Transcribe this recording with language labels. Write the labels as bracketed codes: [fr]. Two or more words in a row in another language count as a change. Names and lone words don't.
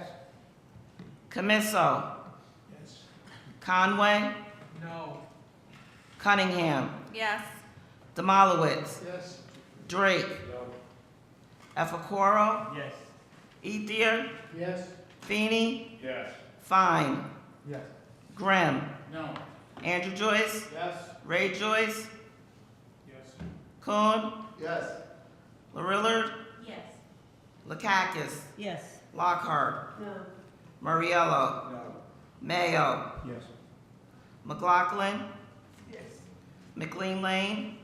[en] Camiso. Yes. Conway. No. Cunningham. Yes. Demolowitz. Yes. Drake. No. Efacoro. Yes. Ethier. Yes. Feeney. Yes. Fine. Yes. Grimm. No. Andrew Joyce. Yes. Ray Joyce. Yes. Kuhn. Yes. Larillard. Yes. Lakakis. Yes. Lockhart. No. Murriello. No. Mayo. Yes. McLaughlin. Yes. McLean Lane.